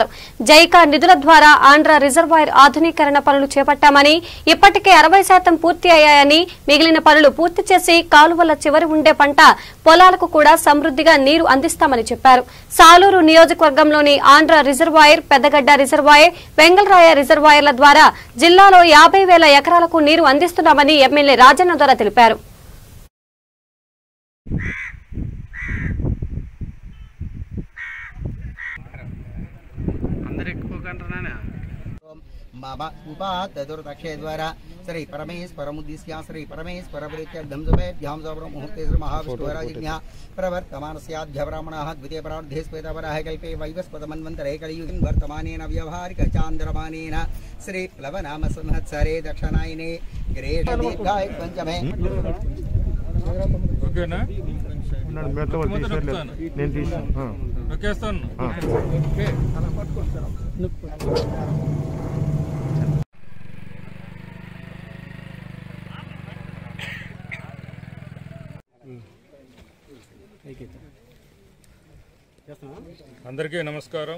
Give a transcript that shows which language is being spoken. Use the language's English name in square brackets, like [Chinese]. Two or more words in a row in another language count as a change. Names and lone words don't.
[Telugu] జైకా నిధుల ద్వారా ఆంధ్ర రిజర్వాయర్ ఆధునీకరణ పనులు చేపట్టామని, ఇప్పటికే 60% పూర్తి అయ్యాయని, మిగిలిన పనులు పూర్తి చేసి కాలువల చివరి ఉండే పంట పొలాలకు కూడా సమృద్దిగా నీరు అందిస్తామని చెప్పారు. సాలూరు నియోజకవర్గంలోని ఆంధ్ర రిజర్వాయర్, పెద్దగడ్డ రిజర్వాయర్, వెంగళరాయ రిజర్వాయర్ల ద్వారా జిల్లాలో 50,000 ఎకరాలకు నీరు అందిస్తున్నామని ఎమ్మెల్యే రాజన్న దొర తెలిపారు. [Sanskrit] मम उपातदुर्दक्षे द्वारा श्री परमेश्वरमुद्दिश्य श्री परमेश्वरप्रीत्यर्थं शुभेभ्यां मुहूर्ते श्री महाविष्णुराजिज्ञा प्रवर्तमानस्याद्य ब्राह्मणाः द्वितीय परार्धे श्वेतवराह कल्पे वैवस्वतमन्वन्तरे कलियुगे वर्तमानेन व्यावहारिक चान्द्रमानेन श्री प्लवनाम संवत्सरे दक्षिणायने ग्रेष दीर्घाय पंचमे [Telugu] ఓకేనా నేను తీస్తాను ఓకేస్తాను అందరికీ నమస్కారం.